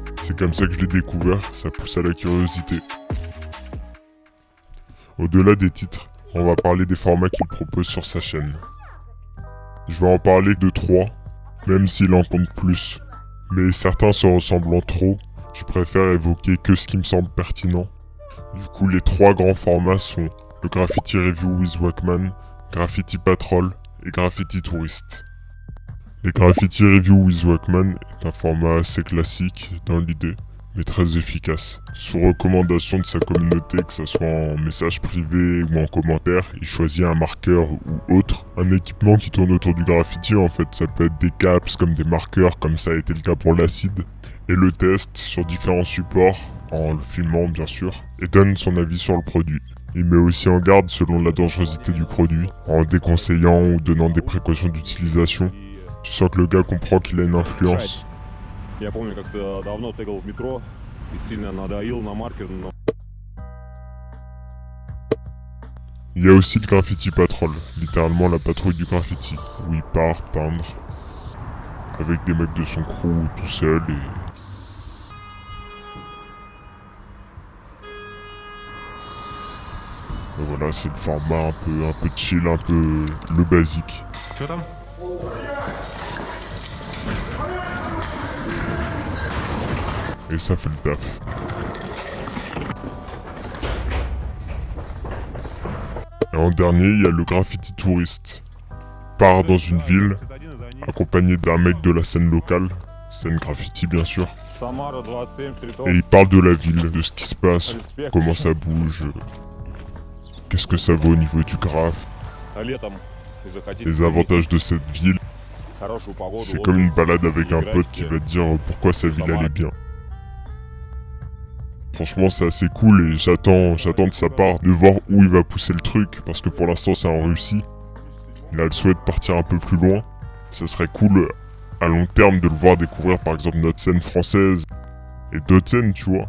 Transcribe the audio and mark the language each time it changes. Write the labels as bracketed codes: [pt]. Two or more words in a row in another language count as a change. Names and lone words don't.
[fr] C'est comme ça que je l'ai découvert, ça pousse à la curiosité. Au-delà des titres, on va parler des formats qu'il propose sur sa chaîne. Je vais en parler de 3, même s'il en compte plus. Mais certains se ressemblant trop, je préfère évoquer que ce qui me semble pertinent. Du coup, les 3 grands formats sont le Graffiti Review with Wackman, Graffiti Patrol et Graffiti Tourist. Les Graffiti Review with Wackman est un format assez classique dans l'idée, mais très efficace. Sous recommandation de sa communauté, que ce soit en message privé ou en commentaire, il choisit un marqueur ou autre, un équipement qui tourne autour du graffiti en fait. Ça peut être des caps comme des marqueurs, comme ça a été le cas pour l'acide, et le teste sur différents supports, en le filmant bien sûr, et donne son avis sur le produit. Il met aussi en garde selon la dangerosité du produit, en déconseillant ou donnant des précautions d'utilisation. Tu sens que le gars comprend qu'il a une influence. [ru] Я помню, как-то давно тегал в метро и сильно надоил на маркер, но... [fr] Il y a aussi le Graffiti Patrol, littéralement la patrouille du graffiti, où il part peindre, avec des mecs de son crew tout seul et... Et voilà, c'est le format un peu chill, un peu le basique. [ru] Что там? [fr] Et ça fait le taf. Et en dernier, il y a le Graffiti Tourist. Il part dans une ville, accompagné d'un mec de la scène locale, scène graffiti bien sûr, [ru] Самара, 27, стритов. [fr] et il parle de la ville, de ce qui se passe, comment ça bouge, qu'est-ce que ça vaut au niveau du graphe, [ru] А летом захотите [fr] les avantages de cette ville. [ru] хорошую погоду, [fr] C'est comme une balade avec un pote qui va te dire pourquoi sa ville elle est bien. Franchement c'est assez cool et j'attends de sa part de voir où il va pousser le truc, parce que pour l'instant c'est en Russie. Il a le souhait de partir un peu plus loin. Ça serait cool à long terme de le voir découvrir par exemple notre scène française et d'autres scènes, tu vois.